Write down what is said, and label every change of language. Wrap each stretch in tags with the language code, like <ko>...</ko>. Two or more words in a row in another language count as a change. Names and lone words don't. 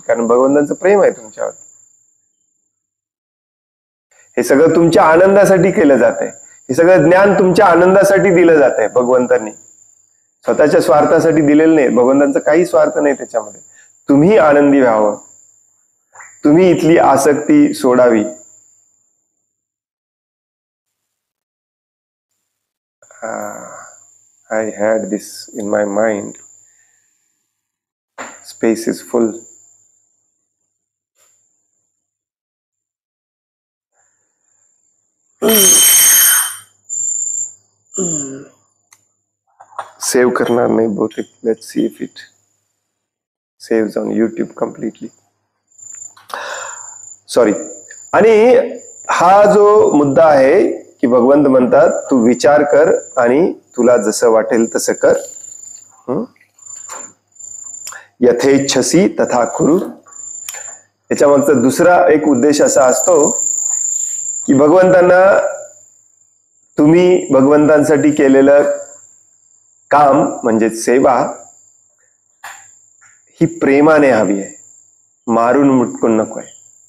<mr>कारण भगवंतांचं प्रेम आहे तुमच्यावर. हे सगळं तुमच्या आनंदासाठी केलं जात आहे. हे सगळं ज्ञान तुमच्या आनंदासाठी दिलं जात आहे भगवंतांनी, स्वतःच्या स्वार्थासाठी दिलेलं नाही. भगवंतांचा काही स्वार्थ नाही त्याच्यामध्ये. तुम्ही आनंदी व्हावं, तुम्ही इथली आसक्ती सोडावी.</mr> <en>I had this in my mind. Space is full.</en> <mr>सेव्ह करणार नाही बहुतेक.</mr> <en>Let's see if it saves on YouTube completely. सॉरी.</en> <mr>आणि हा जो मुद्दा आहे की भगवंत म्हणतात तू विचार कर आणि तुला जसं वाटेल तसं कर.</mr> <sa>यथेच्छसी तथा कुरु.</sa> <mr>याच्या मागचा दुसरा एक उद्देश असा असतो की भगवंतांना तुम्ही भगवंतांसाठी केलेलं काम म्हणजे सेवा ही प्रेमाने हवी आहे, मारून मुटकून नको आहे.</mr>